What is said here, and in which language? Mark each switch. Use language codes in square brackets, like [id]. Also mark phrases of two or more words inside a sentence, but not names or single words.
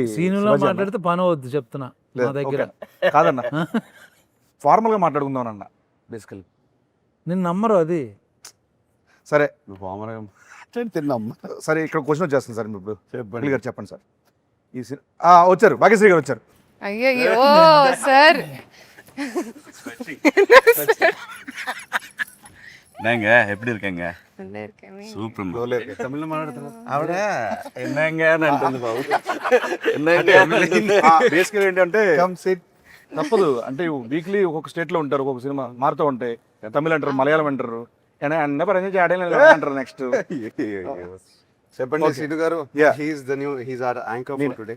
[te] సీనులా మాట్లాడితే పని అవద్దు చెప్తున్నా నా దగ్గర. కాదన్న, ఫార్మల్గా మాట్లాడుకుందాం అన్న బేసికల్. నేను నమ్మరు అది. సరే తిన్నాం. సరే, ఇక్కడ క్వశ్చన్ వచ్చేస్తుంది సార్. ఇప్పుడు చెప్పండి గారు చెప్పండి సార్. వచ్చారు, భాగ్యశ్రీ గారు వచ్చారు. [ta] ஐயோ சார் என்னங்க எப்படி இருக்கீங்க? நல்லா இருக்கேன். சூப்பர். [te] తమిళ మాట్లాడుతున్నా ఆవిడ என்னங்க అంటుంది బాబు. బేసికల్ ఏంటంటే తప్పదు అంటే వీక్లీ ఒక్కొక్క స్టేట్ లో ఉంటారు, ఒక్కొక్క సినిమా మారుతూ ఉంటాయి. తమిళ అంటారు, మలయాళం అంటారు, అంటారు. నెక్స్ట్ చెప్పండి సీను గారు. [en] He's our anchor for today.